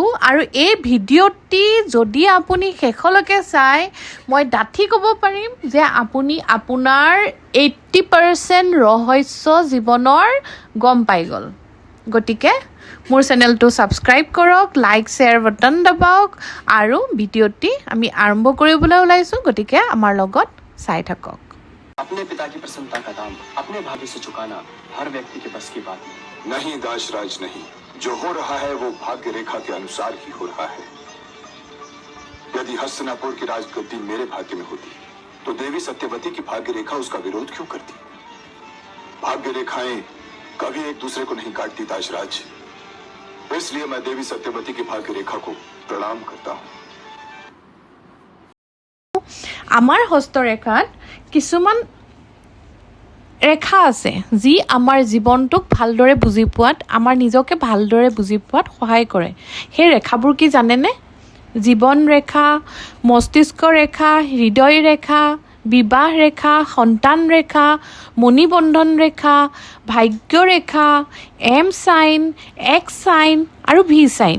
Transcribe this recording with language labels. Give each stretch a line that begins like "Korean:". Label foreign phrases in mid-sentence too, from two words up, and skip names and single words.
Assamese: আৰু এই ভিডিঅ'টি যদি আপুনি শেষলৈকে চাই, মই ডাঠি ক'ব পাৰিম যে আপুনি আপোনাৰ 80% ৰহস্য জীৱনৰ গম পাই গ'ল। গতিকে মোৰ চেনেলটো ছাবস্ক্ৰাইব কৰক, লাইক শ্বেয়াৰ বাটন দবাওক আৰু ভিডিঅ'টি আমি আৰম্ভ কৰিবলৈ ওলাইছোঁ। গতিকে আমাৰ লগত চাই থাকক।
Hindi: अपने पिता की प्रसन्नता का दाम अपने भाग्य से चुकाना हर व्यक्ति के बस की बात नहीं दाशराज नहीं, जो हो रहा है वो भाग्य रेखा के अनुसार ही हो रहा है। यदि हस्तिनापुर की राजगद्दी मेरे भाग्य में होती तो देवी सत्यवती की भाग्य रेखा उसका विरोध क्यों करती? भाग्य रेखाएं कभी एक दूसरे को नहीं काटती दाशराज, इसलिए मैं देवी सत्यवती की भाग्य रेखा को प्रणाम करता हूँ।
Assamese: আমাৰ হস্তৰেখাত কিছুমান ৰেখা আছে যি আমাৰ জীৱনটোক ভালদৰে বুজি পোৱাত, আমাৰ নিজকে ভালদৰে বুজি পোৱাত সহায় কৰে। সেই ৰেখাবোৰ কি জানেনে? জীৱন ৰেখা, মস্তিষ্ক ৰেখা, হৃদয় ৰেখা, বিবাহ ৰেখা, সন্তান ৰেখা, মণিবন্ধন ৰেখা, ভাগ্য ৰেখা, এম চাইন, এক্স চাইন আৰু ভি চাইন।